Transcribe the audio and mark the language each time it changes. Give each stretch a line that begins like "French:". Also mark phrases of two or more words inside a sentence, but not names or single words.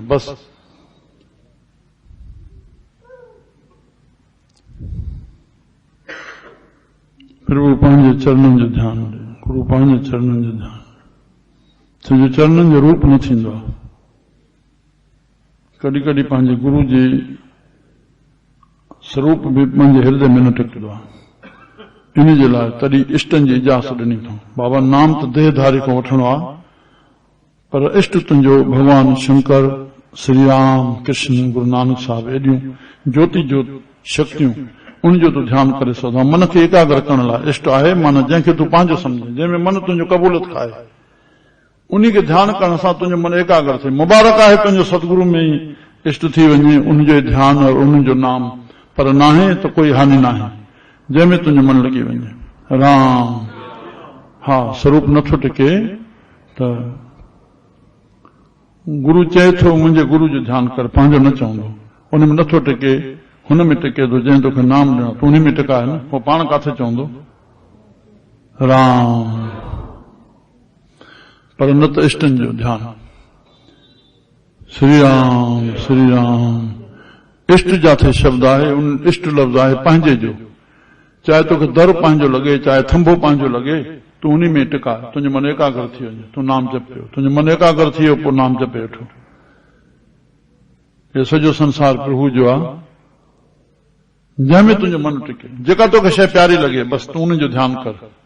Sindhi: बसि प्रभु पंहिंजे चरणनि जो ध्यानु ॾे, गुरु पंहिंजे चरणनि जो ध्यानु, तुंहिंजे चरणनि जो रूप न थींदो आहे। कॾहिं कॾहिं पंहिंजे गुरु जे स्वरूप बि पंहिंजे हृदय में न टिकंदो आहे। इन जे लाइ तॾहिं इष्टनि जी इजाज़त ॾिनी अथऊं। बाबा नाम त देहधारी खां वठणो आहे, पर इष्ट तुंहिंजो भगवान शंकर, श्री राम, कृष्ण, गुरु नानक साहिब, एॾियूं ज्योति ज्योत शक्तियूं, उनजो तूं ध्यानु करे सघंदो। मन खे एकाग्र करण लाइ इष्ट आहे, माना जंहिंखे तूं पंहिंजो सम्झे, जंहिंमें मन तुंहिंजो कबूलियत खाए, उन्ही खे ध्यानु करण सां तुंहिंजो मन एकाग्र थिए। मुबारक आहे तुंहिंजो सतगुरु में ई इष्ट थी वञे, उनजो ध्यानु और उनजो नाम, पर नाहे त कोई हानि नाहे, जंहिंमें तुंहिंजो मन लॻी वञे। राम। हा, स्वरूप नथो टिके त गुरु चए थो मुंहिंजे गुरु जो ध्यानु कर, पंहिंजो न चवंदो, उन में नथो टिके, हुन में टिके थो, जंहिं तोखे नाम ॾिनो तूं उन में टिकाए न, पोइ पाण किथे चवंदो। राम। पर न त इष्टनि जो ध्यानु। श्री राम, श्री राम। इष्ट जाथे शब्द आहे, उन इष्ट लफ़्ज़ आहे पंहिंजे जो। चाहे तोखे दर पंहिंजो लॻे, चाहे थंभो पंहिंजो लॻे, तूं उन में टिका, तुंहिंजो मन एकाग्र थी वञे, तूं नाम जपियो, तुंहिंजो मन एकाग्र थी वियो, पोइ नाम जपे वेठो। हे सॼो संसार प्रभु जो आहे, जंहिंमें तुंहिंजो मन टिके, जेका तोखे शइ प्यारी लॻे, बसि तूं उनजो ध्यानु कर।